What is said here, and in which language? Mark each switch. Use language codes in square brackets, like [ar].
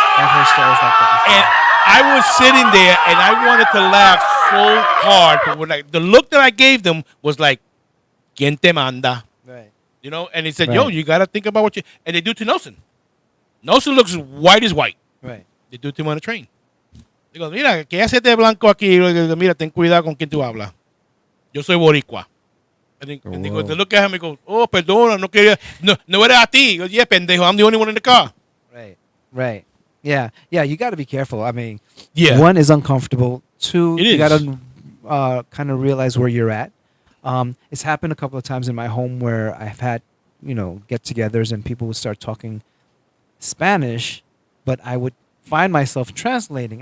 [en] I've heard stories like that. And I was sitting there and I wanted to laugh so hard. But like, the look that I gave them was like, [es] ¿Quién te manda? [en] Right. You know, and he said, yo, Right. you got to think about what you... And they do to Nelson. Nelson looks white as white. Right. They do to him on a train. They go, [es] mira, que hace este blanco aquí. Mira, ten cuidado con quien tú hablas. Yo soy boricua. [en] And they look at him and go, oh, [es] perdona, no quería... No era a ti. [en] He goes, yeah, pendejo, I'm the only one in the car. Right. Right. Yeah. Yeah, you got to be careful. I mean, Yeah. 1 is uncomfortable. 2, It you is. got to kind of realize where you're at. It's happened a couple of times in my home where I've had, get-togethers and people would start talking Spanish, but I would find myself translating.